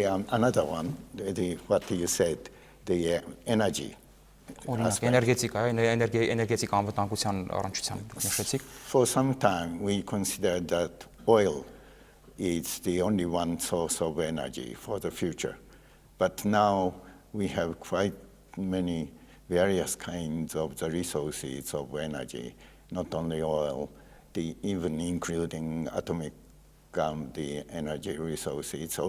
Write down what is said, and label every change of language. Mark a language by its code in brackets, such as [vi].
[en] Another one, what you said, the energy. [hy] Էներգետիկ անվտանգության առնչությամբ նշեցիք։ [en] For some time we considered that oil is the only one source of energy for the future. But now we have quite many various kinds of the resources of energy, not only oil, even including atomic the energy resources.